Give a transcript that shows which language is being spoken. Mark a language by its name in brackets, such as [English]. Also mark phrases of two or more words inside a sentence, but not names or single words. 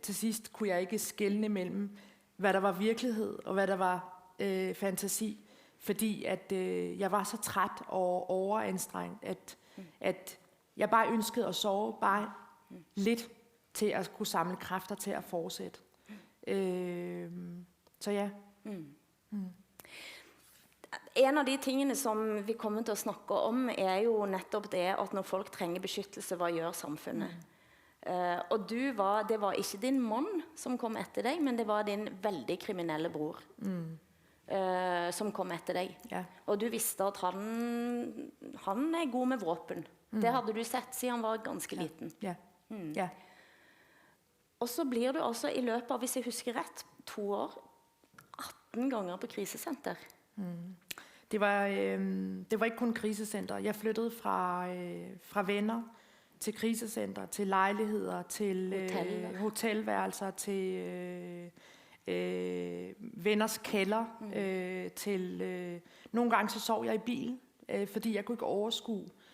[Danish] Til sidst kunne jeg ikke skelne mellem, hvad der var virkelighed og hvad der var fantasi. Fordi at jeg var så træt og overanstrengt, at jeg bare ønskede at sove bare lidt til at kunne samle kræfter til at fortsætte. Så ja. [Norwegian] En av de tingene som vi kommer til å snakke om jo nettopp det at når folk trenger beskyttelse, hva gjør samfunnet? Og det var ikke din mann som kom etter deg, men det var din veldig kriminelle bror som kom etter deg. Ja. Og du visste at han god med våpen. Det hadde du sett siden han var ganske liten. Ja. Ja. Og så blir du altså i løpet av, hvis jeg husker rett, 2 år, 18 ganger på krisesenter. [Danish] Det var ikke kun krisecenter. Jeg flyttede fra venner til krisecenter, til lejligheder, til hotelværelser, til venners kælder, til nogle gange så sov jeg i bilen, fordi jeg kunne ikke overskue.